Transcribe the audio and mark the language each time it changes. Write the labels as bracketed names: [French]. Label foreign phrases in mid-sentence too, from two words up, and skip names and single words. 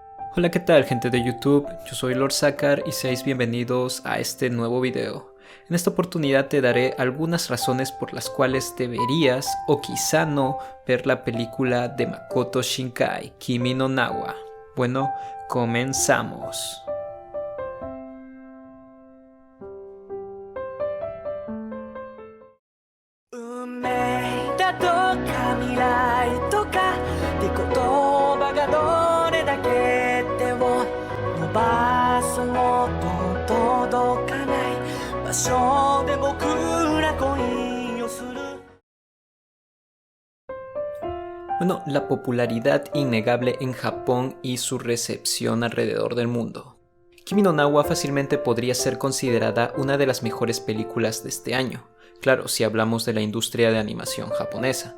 [Spanish] Hola, ¿qué tal, gente de YouTube? Yo soy Lord Sakar y seáis bienvenidos a este nuevo video. En esta oportunidad te daré algunas razones por las cuales deberías o quizá no ver la película de Makoto Shinkai, [Japanese] 君の名は. [Spanish] Bueno, comenzamos. [Japanese] 運命だとか未来とかって言葉がどれだけ手を伸ばそうと届かない場所で僕ら恋をする [Spanish] Bueno, la popularidad innegable en Japón y su recepción alrededor del mundo. [Japanese] 君の名は [Spanish] fácilmente podría ser considerada una de las mejores películas de este año. Claro, si hablamos de la industria de animación japonesa.